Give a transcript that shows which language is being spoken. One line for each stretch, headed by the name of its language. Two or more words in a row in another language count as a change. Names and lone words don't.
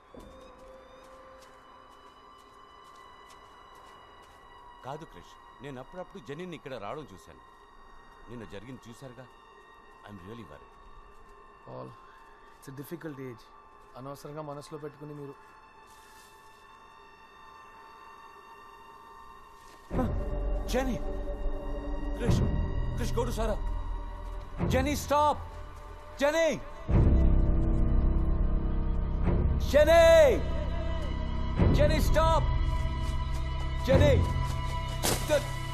Telugu: కాదు క్రిష్, నేను అప్పుడప్పుడు జెనీని ఇక్కడ రావడం చూశాను. నిన్న జరిగింది చూశారుగా.
English: I'm really worry.
Telugu: పాల్,
English: It's difficult age.
Telugu: అనవసరంగా మనసులో పెట్టుకుని మీరు.
English: Jenny! Krish! Krish, go to Sarah! Jenny, stop! Jenny! Jenny! Jenny, stop! Jenny! Good.